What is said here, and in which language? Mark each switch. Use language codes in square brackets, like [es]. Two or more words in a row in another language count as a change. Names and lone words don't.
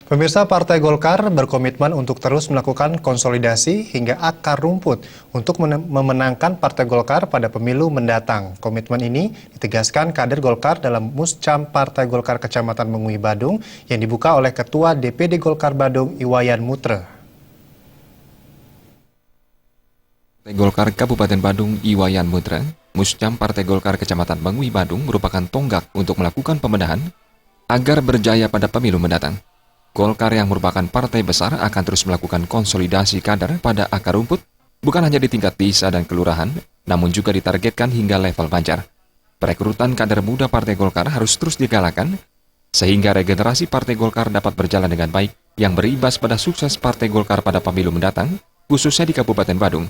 [id] Pemirsa, Partai Golkar berkomitmen untuk terus melakukan konsolidasi hingga akar rumput untuk memenangkan Partai Golkar pada pemilu mendatang. Komitmen ini ditegaskan kader Golkar dalam Muscam Partai Golkar Kecamatan Mengui Badung yang dibuka oleh Ketua DPD Golkar Badung Iwayan Mutre. Partai Golkar Kabupaten Badung Iwayan Mutre, Muscam Partai Golkar Kecamatan Mengui Badung merupakan tonggak untuk melakukan pembenahan agar berjaya pada pemilu mendatang. Golkar yang merupakan partai besar akan terus melakukan konsolidasi kader pada akar rumput, bukan hanya di tingkat desa dan kelurahan, namun juga ditargetkan hingga level Banjar. Perekrutan kader muda Partai Golkar harus terus digalakan, sehingga regenerasi Partai Golkar dapat berjalan dengan baik, yang berimbas pada sukses Partai Golkar pada pemilu mendatang, khususnya di Kabupaten Badung.